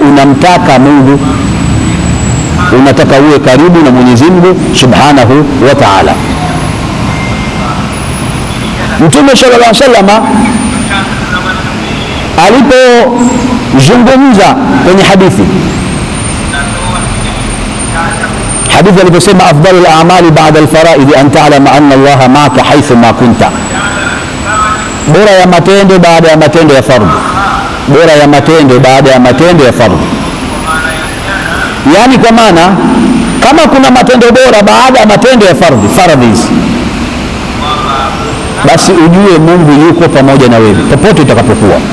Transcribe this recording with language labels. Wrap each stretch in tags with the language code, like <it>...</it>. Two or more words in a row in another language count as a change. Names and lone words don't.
<sw>Lengo lako wewe unamtaka Mungu. unataka uwe karibu na Mwenyezi Mungu</sw> <ar>سبحانه وتعالى.</ar> <sw>Mtume</sw> <ar>صلى الله عليه وسلم</ar> <sw>alipozungumza kwenye hadithi aliposema</sw> <ar>أفضل الأعمال بعد الفرائض أن تعلم أن الله معك حيثما كنت,</ar> <sw>bora ya matendo baada ya matendo ya fardhi, bora ya matendo baada ya matendo ya fardhi. Yani kwa maana kama kuna matendo bora baada ya matendo ya fardhi basi ujue Mungu yuko pamoja na wewe popote utakapokuwa.</sw>